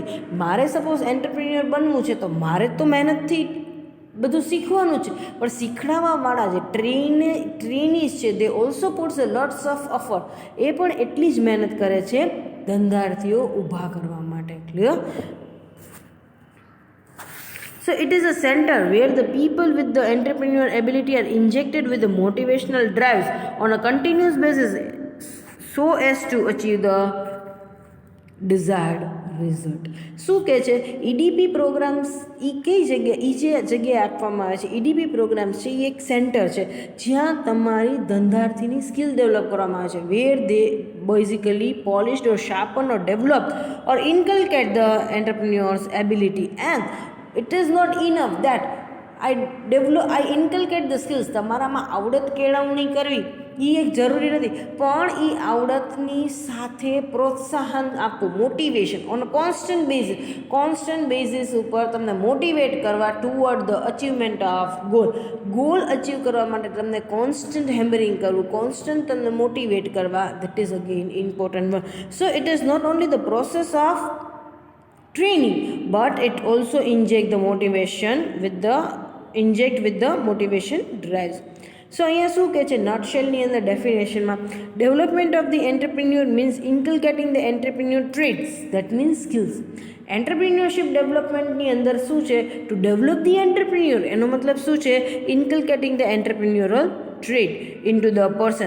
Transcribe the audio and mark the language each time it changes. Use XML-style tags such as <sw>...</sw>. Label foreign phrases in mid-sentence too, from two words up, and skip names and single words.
<gu>મારે સપોઝ એન્ટરપ્રિન્યોર બનવું છે તો મારે તો મહેનતથી બધું શીખવાનું છે, પણ શીખડાવવાવાળા જે ટ્રેનીઝ છે</gu> <en>they also puts a lots of effort,</en> <gu>એ પણ એટલી જ મહેનત કરે છે ધંધાર્થીઓ ઊભા કરવા માટે. ક્લિયર?</gu> <en>So it is a center where the people with the entrepreneurial ability are injected with the motivational drives on a continuous basis so as to achieve the desired result.</en> <gu>શું કહે છે? EDP પ્રોગ્રામ્સ એ કઈ જગ્યાએ, જે જગ્યાએ આપવામાં આવે છે EDP પ્રોગ્રામ્સ છે એ એક સેન્ટર છે જ્યાં તમારી ધંધાર્થીની સ્કિલ ડેવલપ કરવામાં આવે છે.</gu> <en>where they basically polished or sharpened or developed or inculcate the entrepreneur's ability. And it is not enough that I inculcate the skills.</en> <gu>તમારામાં આવડત કેળવણી કરવી એ એક જરૂરી નથી, પણ એ આવડતની સાથે પ્રોત્સાહન આપવું,</gu> <en>motivation on constant basis</en> <gu>ઉપર તમને મોટિવેટ કરવા</gu> <en>toward the achievement of goal</en> <gu>અચીવ કરવા માટે તમને</gu> <en>constant hammering</en> <gu>કરવું, કોન્સ્ટન્ટ તમને મોટિવેટ કરવા.</gu> <en>that is again important one. so it is not only the process of training, but it also inject with the motivation drives. સો</en> <gu>અહીંયા શું કહે છે નટશેલની અંદર ડેફિનેશનમાં</gu> <en>development of the entrepreneur means inculcating the entrepreneur traits that means skills. entrepreneurship development</en> <gu>અંદર શું છે</gu> <en>to develop the entrepreneur,</en> <gu>એનો મતલબ શું છે</gu> <en>inculcating the entrepreneurial trait into the person.</en>